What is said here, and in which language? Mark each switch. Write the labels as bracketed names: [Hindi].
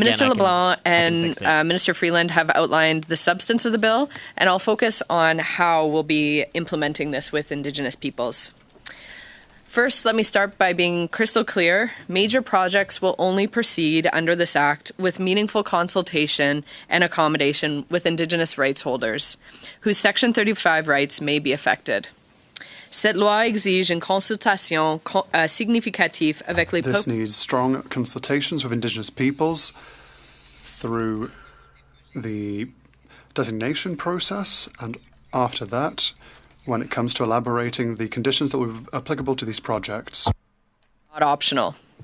[English] Minister LeBlanc and Minister Freeland have outlined the substance of the bill, and I'll focus on how we'll be implementing this with Indigenous peoples. First, let me start by being crystal clear. Major projects will only proceed under this Act with meaningful consultation and accommodation with Indigenous rights holders, whose Section 35 rights may be affected. [French] Cette loi exige une consultation significative avec les [English] This needs strong consultations with Indigenous peoples through the designation process, and after that, when it comes to elaborating the conditions that will be applicable to these projects. Not optional.